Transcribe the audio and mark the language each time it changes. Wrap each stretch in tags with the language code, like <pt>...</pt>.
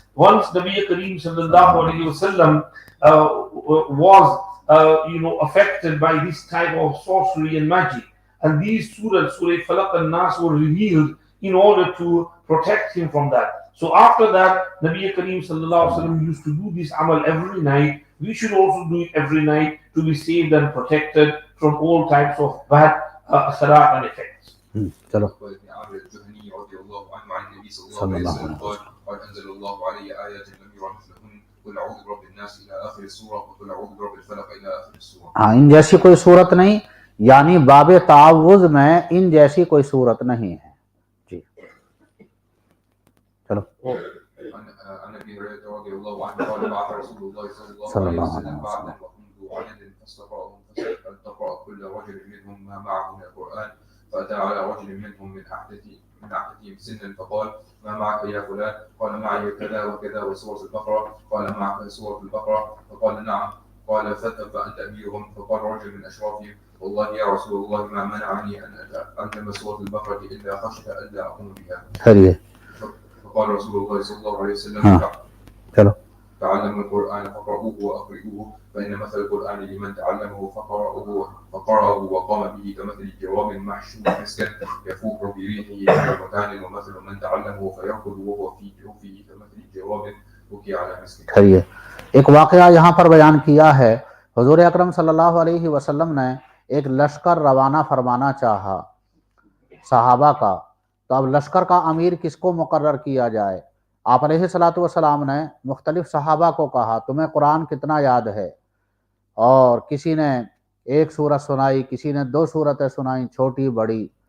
<en>Once Nabi Kareem Sallallahu Alaihi Wasallam was affected by this type of sorcery and magic, and these surahs, Surah Falaq and Nas, were revealed in order to protect him from that. So after that, Nabi Kareem Sallallahu Alaihi Wasallam used to do this amal every night. We should also do it every night to be saved and protected from all types of bad asarat and effects.</en> <ur>چلو</ur> <ar>عقبة بن عامر الجهني رضي الله عنه عن النبي صلى الله عليه وسلم قال أنزل الله علي آيات لم يرى مثلهن قل أعوذ برب الناس إلى آخر السورة وقل أعوذ برب الفلق إلى آخر السورة.</ar> <ur>ہاں ان جیسی کوئی صورت نہیں، یعنی باب تعوذ میں ان جیسی کوئی صورت نہیں ہے. جی چلو.</ur> <ar>عن ابي هريره رضي الله عنه قال بعث رسول الله صلى الله عليه وسلم بعثا وكنت عددا فاستقراهم فاستقرا كل رجل منهم ما معه من القران فاتى على رجل منهم من احدثهم سنا فقال ما معك يا فلان؟ قال معي كذا وكذا وسوره البقره. قال معك سوره البقره؟ فقال نعم. قال فانت اميرهم. فقال رجل من اشرافهم والله يا رسول الله ما منعني ان اتعلم سوره البقره الا خشيه الا اقوم بها. فقال رسول الله صلى الله عليه وسلم تعلموا القرآن فقرؤوه وأقرئوه فإن مثل القرآن لمن تعلمه فقرأه وقام به كمثل جراب محشو مسكا يفوح بريحه كل مكان ومثل من تعلمه فيركض وهو في جوفه كمثل جراب بكي على مسك.</ar> <ur>ایک واقعہ یہاں پر بیان کیا ہے. حضور اکرم صلی اللہ علیہ وسلم نے ایک لشکر روانہ فرمانا چاہا صحابہ کا، تو اب لشکر کا امیر کس کو مقرر کیا جائے؟ آپ علیہ الصلوۃ والسلام نے مختلف صحابہ کو کہا تمہیں قرآن کتنا یاد ہے، اور کسی نے ایک سورت سنائی، کسی نے 2 سورتیں سنائیں چھوٹی بڑی.</ur>